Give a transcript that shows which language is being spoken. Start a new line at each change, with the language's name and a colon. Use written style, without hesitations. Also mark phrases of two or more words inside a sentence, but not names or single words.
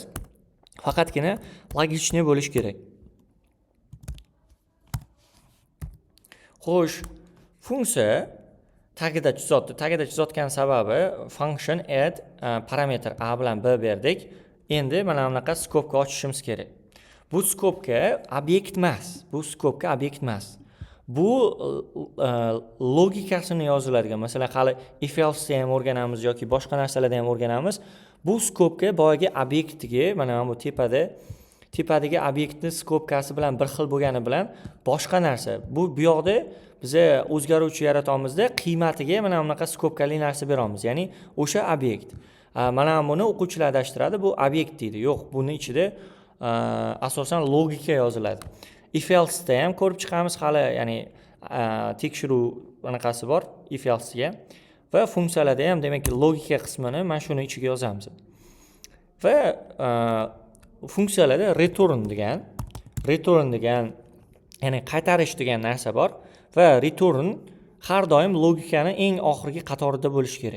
Uzbek: Faqatgina logichni bo'lish kerak. Xo'sh, funksiya tagida chizayotgan sababi
English: function add
Uzbek: parametr a bilan b berdik. Endi mana bunaqa skopka ochishimiz kerak. Bu skopka obyekt emas. Bu logikasini yoziladigan. Masalan, hali
English: if else
Uzbek: ham o'rganamiz yoki boshqa narsalarda ham o'rganamiz. Bu skopka boyagi obyektiga, mana bu tepadagi obyektning skopkasi bilan bir xil bo'lgani bilan boshqa narsa. Bu yoqda biza o'zgaruvchi yaratamizda qiymatiga mana bunaqa skopkali narsa beramiz. Ya'ni o'sha obyekt. Mana buni o'quvchilar adashtiradi, bu obyekt deydi. Yo'q, buni ichida asosan logika yoziladi.
English: If else
Uzbek: da ham ko'rib chiqamiz hali, ya'ni tekshiruv anaqasi bor
English: if else
Uzbek: ga va funksiyalarda ham demak logika qismini mana shuni ichiga yozamiz. Va funksiyalarda return degan ya'ni qaytarish degan narsa bor va return har doim logikani eng oxirgi qatorida bo'lishi kerak.